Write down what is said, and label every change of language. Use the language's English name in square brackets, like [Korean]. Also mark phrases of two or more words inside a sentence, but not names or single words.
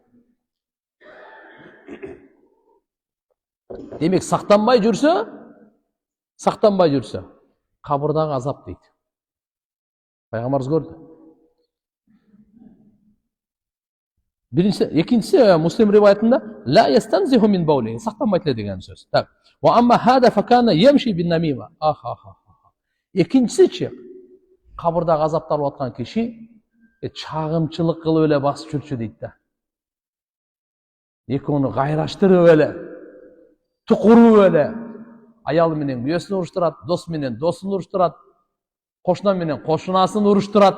[Kyrgyz] Демек сактанбай жүрсө, кабырдагы азап дейт. Пайгамбарыбыз көрдү. Биринчиси, экинчиси Муслим риваятында [Arabic] لا يستنزه من البول, [Kyrgyz] сактанбайт эле деген сөз. Так. [Arabic] وأما هذا فكان يمشي بالنميمة. [Kyrgyz] Экинчисичи, кабырдагы азапталып аткан киши чагымчылык кылып эле басып жүрчү дейт да. Экөөнү кайраштырып эле, тукуруп эле, аялы менен күйөөсүн уруштурат, дос менен досун уруштурат, кошуна менен кошунасын уруштурат.